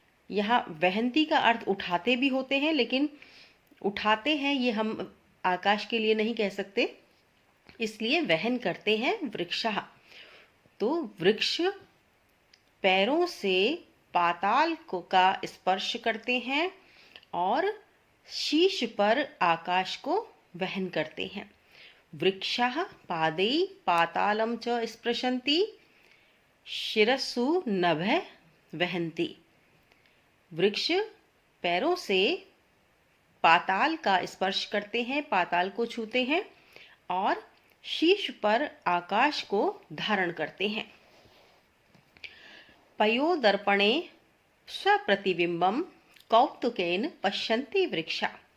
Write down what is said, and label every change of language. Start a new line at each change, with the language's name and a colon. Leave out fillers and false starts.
Hindi: यहाँ वहन्ति का अर्थ उठाते भी होते हैं, लेकिन उठाते हैं ये हम आकाश के लिए नहीं कह सकते, इसलिए वहन करते हैं वृक्षः। तो वृक्ष पैरों से पाताल को का स्पर्श करते हैं और शीश पर आकाश को वहन करते हैं।
Sanskrit: वृक्षाः पादै पातालं च स्पृशन्ति शिरस्सु नभः वहन्ति।
Hindi: वृक्ष पैरों से पाताल का स्पर्श करते हैं, पाताल को छूते हैं और शीश पर आकाश को धारण करते हैं।
Sanskrit: पयोदर्पणे स्वप्रतिबिंबम कौतुकेन पश्यन्ति वृक्षा।